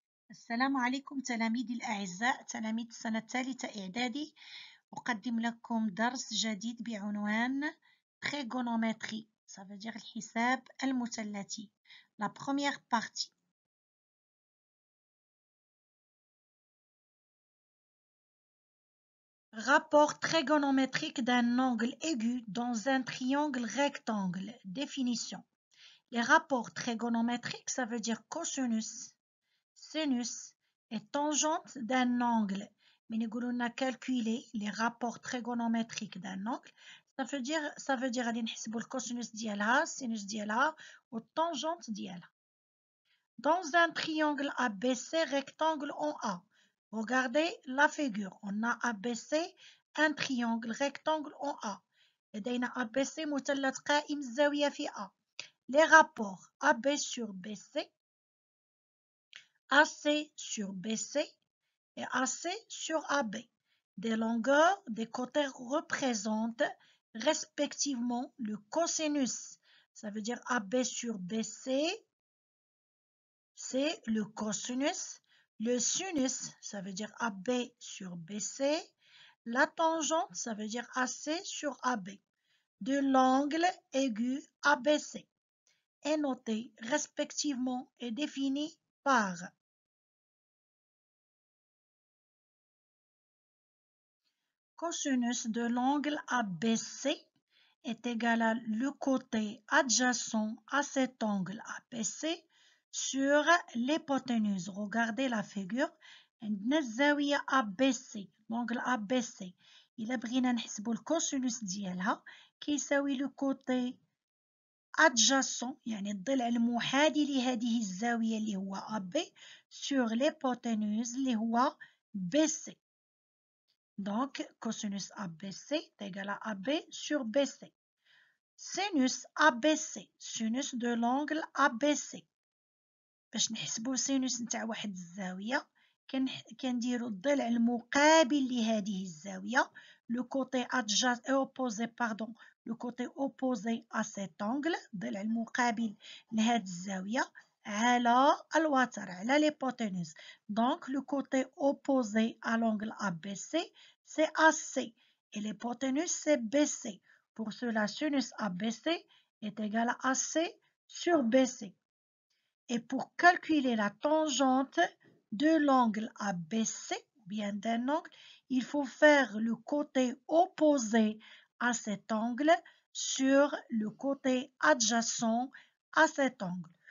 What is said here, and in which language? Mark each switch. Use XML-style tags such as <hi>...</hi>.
<ar>السلام عليكم تلاميذي الأعزاء تلاميذ السنة الثالثة إعدادي. أقدم لكم درس جديد بعنوان Trigonométrie.</ar> <fr>Ça veut dire</fr> <ar>الحساب المثلثي.</ar> <fr>La première partie. Rapport trigonométrique d'un angle aigu dans un triangle rectangle. Définition. Les rapports trigonométriques, ça veut dire cosinus, sinus et tangente d'un angle. Mais nous avons calculé les rapports trigonométriques d'un angle. Ça veut dire aller</fr> <ar>نحسبوا</ar> <fr>le cosinus ديالها, sinus ديالها ou tangente ديالها. Dans un triangle ABC rectangle en A. Regardez la figure. On a ABC un triangle rectangle en A.</fr> <ar>لدينا ABC مثلث قائم الزاوية في A.</ar> <fr>Les rapports AB sur BC, AC sur BC et AC sur AB. Des longueurs des côtés représentent respectivement le cosinus. Ça veut dire AB sur BC, c'est le cosinus. Le sinus, ça veut dire AB sur BC. La tangente, ça veut dire AC sur AB. De l'angle aigu ABC est noté respectivement et défini par cosinus de l'angle ABC est égal à le côté adjacent à cet angle ABC sur l'hypoténuse. Regardez la figure.</fr> <ar>عندنا الزاوية</ar> <fr>ABC, l'angle ABC.</fr> <ar>إلا بغينا نحسبوا الكوسينوس ديالها كيساوي لو كوتي adjacent يعني الضلع المحاذي لهذه الزاوية اللي هو AB</ar> <fr>sur l'hypoténuse</fr> <ar>اللي هو BC.</ar> <fr>Donc, cosinus ABC est égal à AB sur BC. Sinus ABC, sinus de l'angle ABC.</fr> <ar>باش نحسبوا سينوس نتاع واحد الزاوية كنديروا الضلع المقابل لهذه الزاوية</ar> <fr>le côté opposé pardon le côté opposé à cet angle</fr> <ar>الضلع المقابل لهذه الزاوية على الوتر على l'hypoténuse.</ar> <fr>Donc le côté opposé à l'angle ABC c'est AC et l'hypoténuse c'est BC. Pour cela sinus ABC est égal à AC sur BC. Et pour calculer la tangente de l'angle ABC, ou bien d'un angle, il faut faire le côté opposé à cet angle sur le côté adjacent à cet angle.</fr>